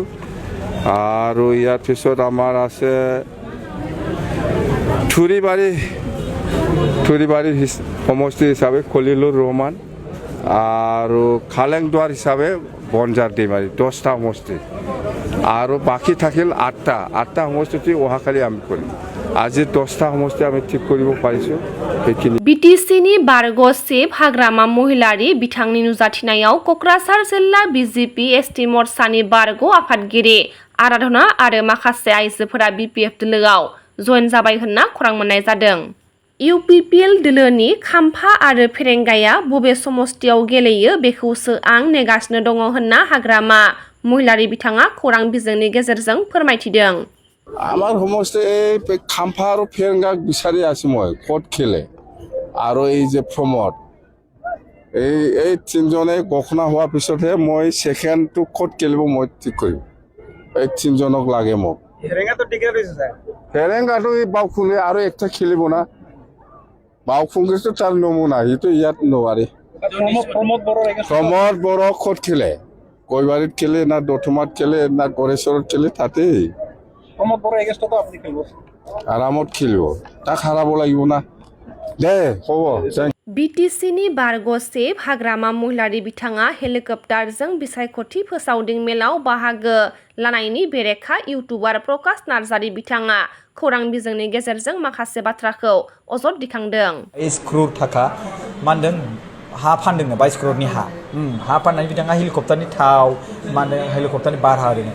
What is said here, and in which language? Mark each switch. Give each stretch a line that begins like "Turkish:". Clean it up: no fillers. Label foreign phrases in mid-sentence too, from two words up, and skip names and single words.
Assamese: আৰু ইয়াৰ পিছত আমাৰ আছে থুৰিবাৰী সমষ্টি হিচাপে খলিলুৰ ৰহমান আৰু খালেংদুৱাৰ হিচাপে বনজাৰ ডিমাৰী 10টা সমষ্টি আৰু বাকী থাকিল 8টা সমষ্টি অহাকালি আমি কৰিম। আজি 10টা সমষ্টি আমি ঠিক কৰিব পাৰিছোঁ।
Bodo: बिटिसिनि बारग' चिफ हाग्रामा महिलारि बिथांनि नुजाथिनायाव क'क्राझार जिल्ला बिजेपि एसटि मर्चानि बारग' आफादगिरि आराधना आरो माखासे आइजोफोरा बिपिएफ दोलोआव जयेन जाबाय होनना खौरां मोननाय जादों। इउपिपिएल दोलोनि खाम्फा आरो फेरेंगाया बबे समष्टियाव गेलेयो बेखौसो आं नेगासिनो दङ होनना हाग्रामा महिलारि बिथाङा खौरां बिजोंनि गेजेरजों फोरमायथिदों।
Assamese: আমাৰ সমষ্টি এই খাম্ফা আৰু ফেৰেংগাক বিচাৰি আছো মই ক'ত খেলে আৰু এই যে প্ৰমোদ এই তিনিজনে ঘোষণা হোৱাৰ পিছতহে মই ছেকেণ্ডটো ক'ত খেলিব মই ঠিক কৰিম। এই তিনিজনক লাগে মোক। ফেৰেংগাটো এই বাওখুঙে আৰু একটা খেলিব না বাওখুঙেতো তাৰ নমুনা সিটো ইয়াত নোৱাৰে। প্ৰমোদ বড় ক'ত খেলে কৈবাৰীত খেলে না দতমাত খেলে না গড়েশ্বৰত খেলে তাতেই আৰামত খেলিব তাক হাৰাব লাগিব না দে হ'ব।
Bodo: बिटिसिनि बारग' चिफ हाग्रामा महिलारि बिथाङा हेलिकप्टारजों बिसायख'थि फोसावदिं मेलाव बाहागो लानायनि बेरेखा इउटुबार प्रकाश नार्जारि बिथाङा खौरां बिजोंनि गेजेरजों माखासे बाथ्राखौ अजद दिखांदों। 22 crore थाखा मा होनदों हा फानदोंनो 22 crore हा फाननानै बिथाङा हेलिकप्टारनि थाव मा होनदों हेलिकप्टारनि भारा होदों।